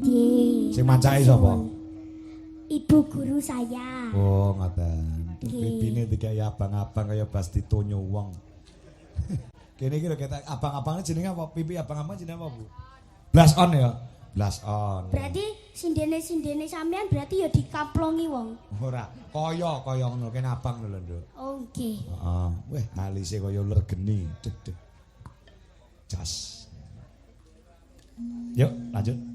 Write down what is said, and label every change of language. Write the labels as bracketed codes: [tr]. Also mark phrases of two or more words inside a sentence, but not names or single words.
[jv] Nggih. Sing macake sapa? [id] Ibu guru saya. [jv] Oh, ngoten. Nggih. Pipine dikai abang-abang kaya bas ditonyo wong. Kene iki lho ketek abang-abangnya jenenge apa? Pipi abang-abang jenenge apa, Bu? [en] Blush on ya? Blush on. [jv] Berarti sindene sampean berarti ya dikaplongi wong. Ora, kaya ngono kene abang lho, Nduk. Oh, nggih. Heeh. Weh, alise kaya uler geni. Deg. Jas. [id] Yuk, lanjut.